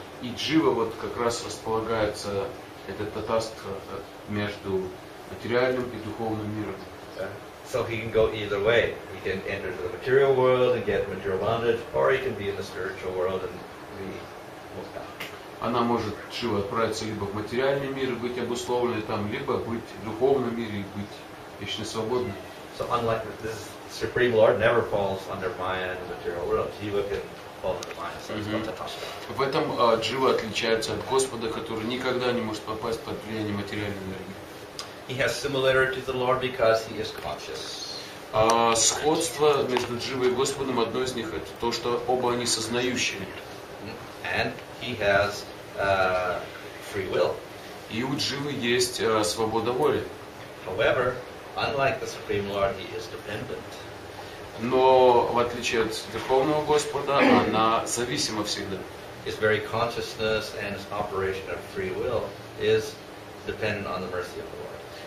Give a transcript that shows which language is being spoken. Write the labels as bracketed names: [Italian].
[Russian] И джива вот как раз располагается, этот татастха, между материальным и духовным миром. [English] So he can go either way. He can enter the material world and get material bondage, or he can be in the spiritual world and be mukta. [Russian] Она может, джива, отправиться либо в материальный мир и быть обусловленной там, либо быть в духовном мире и быть вечно свободной. [English] So unlike this Supreme Lord never falls under Maya and the material world. Jiva can fall under Maya, so it's called tatastha. [Russian] В этом джива отличается от Господа, который никогда не может попасть под влияние материальной энергии. [English] He has similarity to the Lord because he is conscious. [Russian] Сходство между дживой и Господом, одно из них, это то, что оба они сознающие. [English] And he has free will. [Russian] И у дживы есть свобода воли. [English] However, unlike the Supreme Lord, he is dependent. [Russian] Но в отличие от Верховного Господа, она зависима всегда. [English] His very consciousness and his operation of free will is dependent on the mercy of the Lord.